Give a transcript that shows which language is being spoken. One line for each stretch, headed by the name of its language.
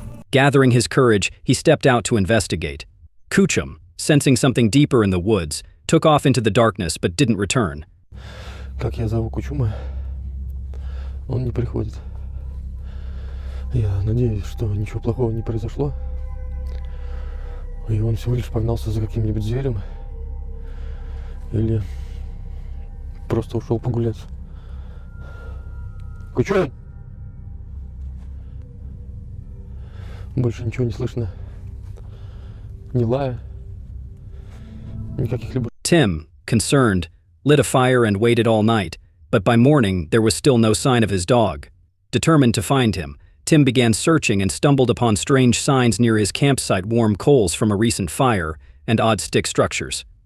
English: Gathering his courage, he stepped out to investigate. Kuchum, sensing something deeper in the woods, took off into the darkness but didn't return.
Russian: Как я зову Кучума, он не приходит. Я надеюсь, что ничего плохого не произошло, и он всего лишь погнался за каким-нибудь зверем или просто ушел погулять. Кучум! Больше ничего не слышно. Ни лая, никаких либо...
English: Tim, concerned, lit a fire and waited all night, but by morning there was still no sign of his dog. Determined to find him, Tim began searching and stumbled upon strange signs near his campsite, warm coals from a recent fire, and odd stick structures.